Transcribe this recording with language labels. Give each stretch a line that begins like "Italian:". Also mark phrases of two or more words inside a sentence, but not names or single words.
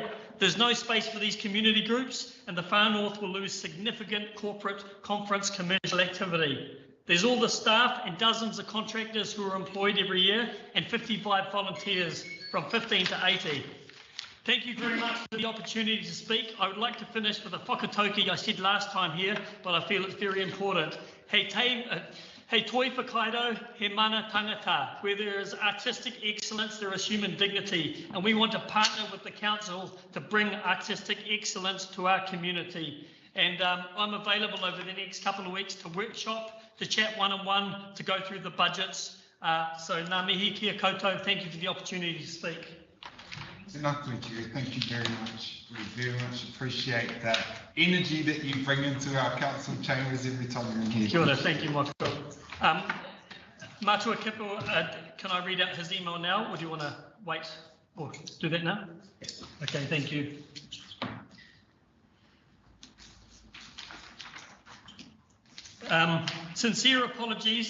English: There's no space for these community groups, and the Far North will lose significant corporate conference commercial activity. There's all the staff and dozens of contractors who are employed every year, and 55 volunteers from 15 to 80. Thank you very much for the opportunity to speak. I would like to finish with a whakatauki I said last time here, but I feel it's very important.
Māori: He toi whakaido, he mana tangata.
English: Where there is artistic excellence, there is human dignity. And we want to partner with the council to bring artistic excellence to our community. And I'm available over the next couple of weeks to workshop, to chat one-on-one, to go through the budgets.
Māori: So ngā mihi kia koutou,
English: thank you for the opportunity to speak. Thank you very much. We very much appreciate that energy that you bring into our council chambers every time you're in here.
Māori: Kia ora,
English: thank you, Michael. Matua Kipo, can I read out his email now, or do you want to wait or do that now? Okay, thank you. Sincere apologies.